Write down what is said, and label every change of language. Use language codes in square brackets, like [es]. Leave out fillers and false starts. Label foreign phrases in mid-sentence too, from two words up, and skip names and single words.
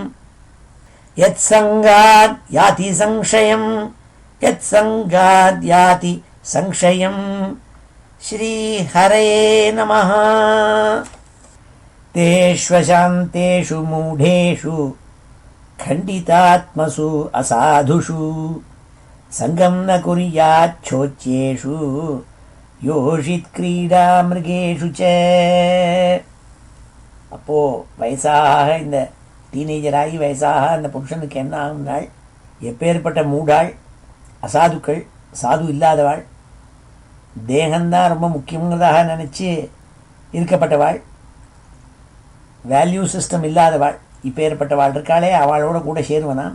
[sa] यत्सङ्गाद् याति संशयम् यत्सङ्गाद् याति संशयम् श्रीहरये नमः। तेष्वशान्तेषु मूढेषु खण्डितात्मसु असाधुषु सङ्गं न कुर्याच्छोच्येषु योषित्क्रीडा மிருகேஷு च. [ta] அப்போது வயசாக இந்த டீனேஜராகி வயசாக அந்த புருஷனுக்கு என்ன ஆகும்னாள், எப்பேற்பட்ட மூடாள், அசாதுக்கள், சாது இல்லாதவாள், தேகந்தான் ரொம்ப முக்கியங்கிறதாக நினச்சி இருக்கப்பட்டவாள், [en] value system [ta] இல்லாதவாள், இப்பேற்பட்டவாள் இருக்காளே அவளோட கூட சேருவனான்.